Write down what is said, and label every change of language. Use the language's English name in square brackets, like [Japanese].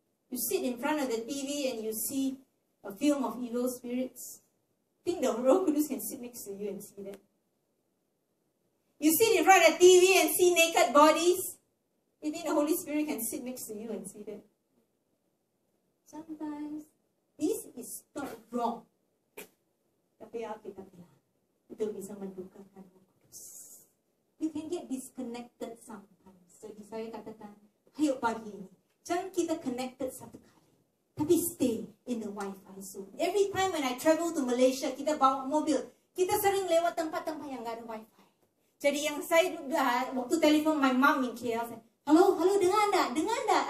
[English] You sit in front of the TV and you see a film of evil spirits. Think the Roh Kudus can sit next to you and see that. You sit in front of the TV and see naked bodies. You think the Holy Spirit can sit next to you and see that? Sometimes this is not wrong. [Indonesian] Tapi kita bilang itu bisa mendukakan Roh Kudus. [English] You can get disconnected sometimes. [Indonesian] Jadi saya katakan, ayo pagi ini, jangan kita connected satu kali, tapi [English] stay in the Wi-Fi zone. Every time when I travel to Malaysia, [Indonesian] kita bawa mobil, kita sering lewat tempat-tempat yang nggak ada Wi-Fi. Jadi yang saya waktu telefon [English] my mom [Indonesian] in KL, saya, halo, dengar enggak?